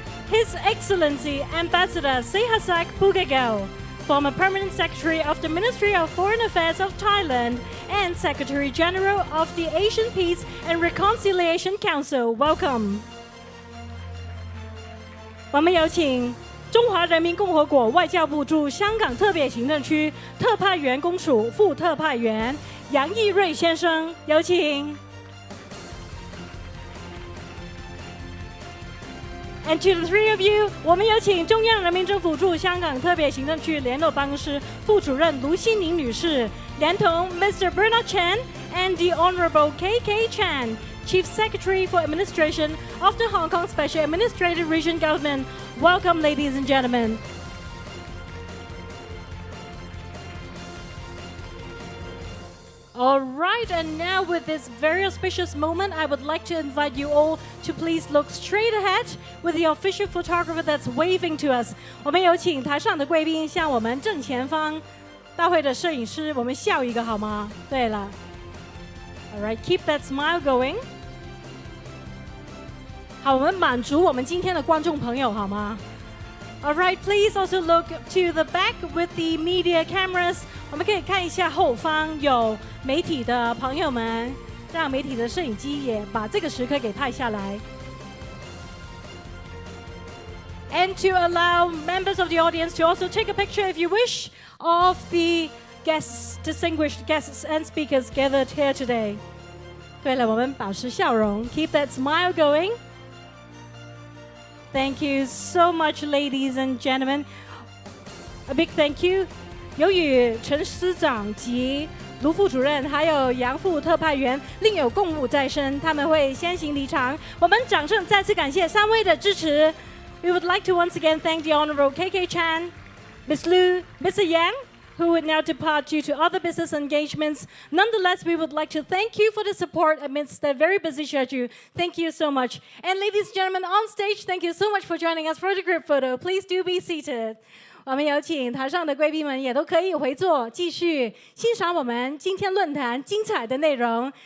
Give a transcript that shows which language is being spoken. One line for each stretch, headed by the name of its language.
English: His Excellency Ambassador Sehasak Pugagel, former Permanent Secretary of the Ministry of Foreign Affairs of Thailand and Secretary General of the Asian Peace and Reconciliation Council. Welcome.
Chinese: 我们有请中华人民共和国外交部驻香港特别行政区特派员公署副特派员杨义瑞先生，有请。
English: And to the three of you,
Chinese: 我们有请中央人民政府驻香港特别行政区联络办公室副主任卢欣宁女士，连同 Mr.
English: Bernard Chen and the Honorable KK Chan, Chief Secretary for Administration of the Hong Kong Special Administrative Region Government. Welcome, ladies and gentlemen. All right, and now with this very auspicious moment, I would like to invite you all to please look straight ahead with the official photographer that's waving to us.
Chinese: 我们有请台上的贵宾向我们正前方大会的摄影师，我们笑一个好吗？对了
English: ，All right, keep that smile going.
Chinese: 好，我们满足我们今天的观众朋友好吗？
English: All right, please also look to the back with the media cameras.
Chinese: 我们可以看一下后方有媒体的朋友们，让媒体的摄影机也把这个时刻给拍下来。
English: And to allow members of the audience to also take a picture if you wish of the guests, distinguished guests and speakers gathered here today.
Chinese: 对了，我们保持笑容 ，
English: keep that smile going. Thank you so much, ladies and gentlemen. A big thank you.
Chinese: 由于陈司长及卢副主任还有杨副特派员另有公务在身，他们会先行离场。我们掌声再次感谢三位的支持。
English: We would like to once again thank the Honorable KK Chan, Ms. Lu, Mr. Yang, who would now depart due to other business engagements. Nonetheless, we would like to thank you for the support amidst their very busy schedule. Thank you so much. And ladies and gentlemen on stage, thank you so much for joining us for the group photo. Please do be seated.
Chinese: 我们有请台上的贵宾们也都可以回座，继续欣赏我们今天论坛精彩的内容。